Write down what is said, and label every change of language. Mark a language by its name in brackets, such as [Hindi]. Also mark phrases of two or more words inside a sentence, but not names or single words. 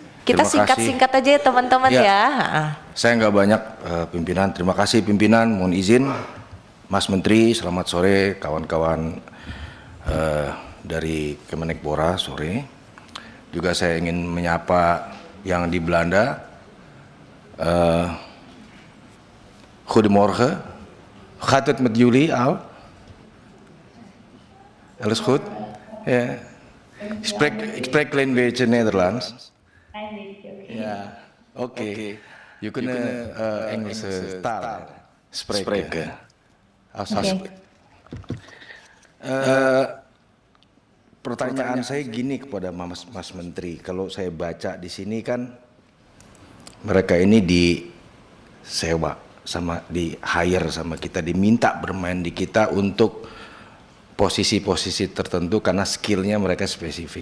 [Indonesian] Kita singkat-singkat aja ya teman-teman ya. Saya nggak banyak pimpinan. Terima kasih pimpinan. Mohon izin, Mas Menteri. Selamat sore, kawan-kawan dari Kemenekbora. Sore. Juga saya ingin menyapa yang di Belanda. [Dutch] Goedemorgen. Gaat het met jullie al? Alles goed? Ja. Ik spreek een klein beetje Nederlands. Ja, oké. Je kunt Engelse taal spreken. Alsjeblieft. [Indonesian] Pertanyaan saya gini kepada Mas Menteri, kalau saya baca di sini kan mereka ini disewa sama di hire sama kita, diminta bermain di kita untuk posisi-posisi tertentu karena skillnya mereka spesifik.